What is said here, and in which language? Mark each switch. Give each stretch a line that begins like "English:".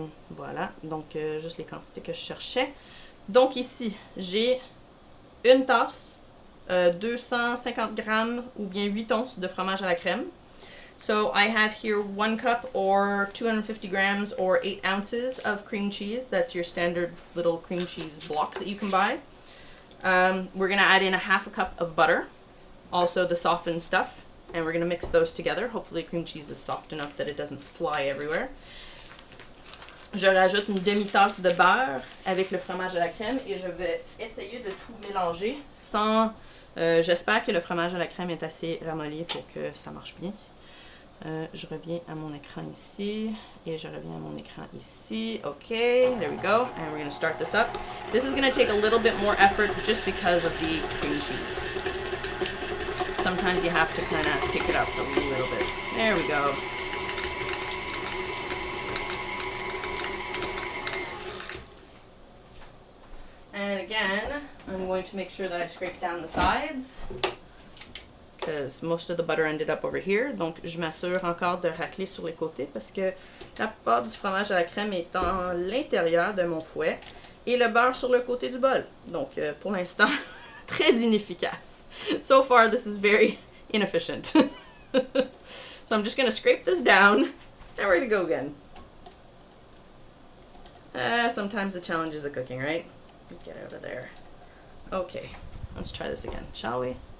French: Voilà, donc juste les quantités que je cherchais. Donc ici, j'ai une tasse, 250 grammes ou bien 8 onces de fromage à la crème.
English: So I have here 1 cup or 250 grams or 8 ounces of cream cheese. That's your standard little cream cheese block that you can buy. We're going to add in a half a cup of butter, also the softened stuff, and we're going to mix those together. Hopefully cream cheese is soft enough that it doesn't fly everywhere.
French: Je rajoute une demi-tasse de beurre avec le fromage à la crème et je vais essayer de tout mélanger sans... j'espère que le fromage à la crème est assez ramolli pour que ça marche bien. Je reviens à mon écran ici et je reviens à mon écran ici.
English: Okay, there we go. And we're going to start this up. This is going to take a little bit more effort just because of the cream cheese. Sometimes you have to kind of pick it up a little bit. There we go. And again, I'm going to make sure that I scrape down the sides, because most of the butter ended up over here.
French: Donc, je m'assure encore de racler sur les côtés parce que la plupart du fromage à la crème est en l'intérieur de mon fouet et le beurre sur le côté du bol. Donc, pour l'instant, très inefficace.
English: So far, this is very inefficient. So I'm just going to scrape this down. Now we're going to go again. Sometimes the challenge is a cooking, right? Get out of there. Okay, let's try this again, shall we?